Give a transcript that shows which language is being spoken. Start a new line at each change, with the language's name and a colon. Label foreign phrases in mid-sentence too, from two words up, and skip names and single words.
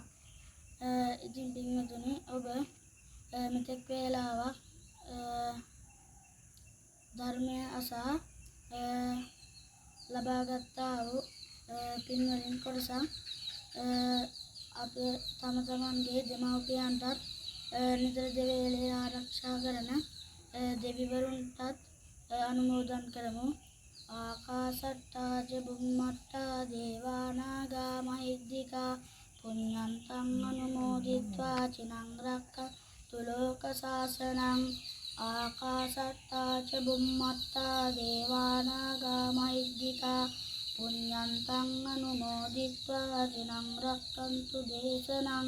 Sinhala: ඉතින් පින්වතුනි ඔබ මෙතෙක් වේලාවක් ධර්මය අසා ලබාගත්තා වූ පින්වලින් කොටසක් අප තම තමන්ගේ දෙමව්පියන්ටත් නිතර දෙවේලේ ආරක්ෂා කරන දෙවිවරුන්ටත් අනුමෝදන් කරමු.
Pali: ආකාසට්ටා ච බුම්මට්ටා දේවා නාග මහිද්దికා පුඤ්ඤන්තං අනුමෝදිත්වා චිනං රක්ඛන්තු ලෝක සාසනං. ආකාසට්ටා ච බුම්මට්ටා දේවා නාග මහිද්దికා පුඤ්ඤන්තං අනුමෝදිත්වා චිනං රක්ඛන්තු දේශනං.